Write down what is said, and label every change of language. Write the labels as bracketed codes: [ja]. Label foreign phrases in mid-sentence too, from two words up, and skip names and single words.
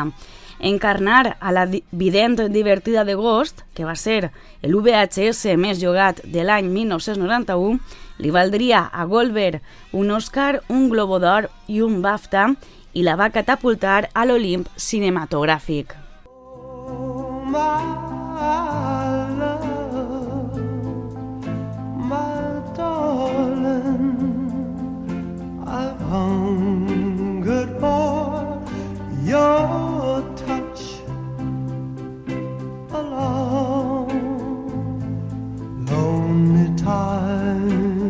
[ca] Encarnar a la vident divertida de Ghost, que va ser el VHS més llogat de l'any 1991, li valdria a Goldberg un Oscar, un Globo d'Or i un BAFTA i la va catapultar a l'Olimp cinematogràfic. [en] Oh, my love, my darling, I've hungered for your touch a long, lonely time.